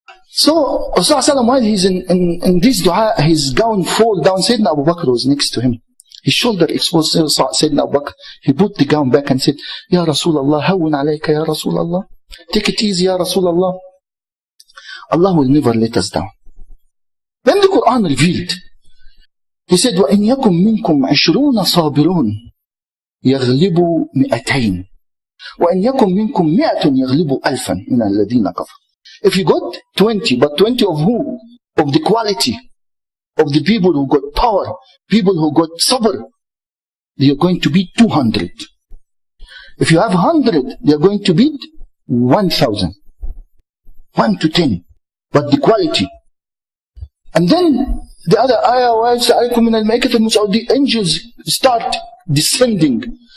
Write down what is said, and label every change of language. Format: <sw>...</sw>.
<en>So Rasulullah, while he's in this dua, his gown fall down. Sayyidina Abu Bakr was next to him. His shoulder exposed. Sayyidina Abu Bakr, he put the gown back and said, Ya Rasulullah,</en> <ar>hawwin alayka ya Rasulullah.</ar> <en>Take it easy, Ya Rasulullah. Allah will never let us down. Then the Quran revealed.</en> <ar>He said, وَإِنْ يَكُمْ مِنْكُمْ 20 صَابِرُونَ يَغْلِبُوا 200 وَإِنْ يَكُمْ مِنْكُمْ 100 يَغْلِبُوا 1000 مِنَ الَّذِينَ كَفَرُوا.</ar> <en>If you got 20, but 20 of who? Of the quality of the people who got power, people who got sabr, they are going to beat 200. If you have 100, they are going to beat 1000. 1 to 10. But the quality. And then the other ayah, the angels start descending.</en>